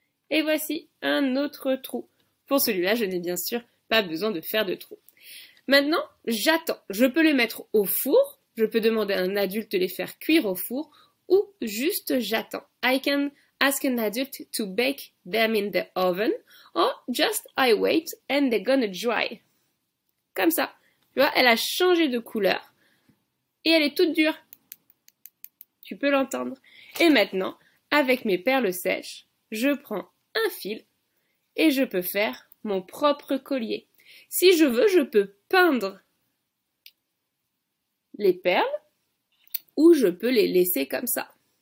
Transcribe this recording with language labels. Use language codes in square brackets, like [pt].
[fr] Et voici un autre trou. Pour celui-là, je n'ai bien sûr pas besoin de faire de trou. Maintenant, j'attends. Je peux les mettre au four. Je peux demander à un adulte de les faire cuire au four ou juste j'attends. [en] I can ask an adult to bake them in the oven or just I wait and they're gonna dry. [fr] Comme ça. Tu vois, elle a changé de couleur et elle est toute dure. Tu peux l'entendre. Et maintenant, avec mes perles sèches, je prends un fil et je peux faire mon propre collier. Si je veux, je peux peindre les perles ou je peux les laisser comme ça.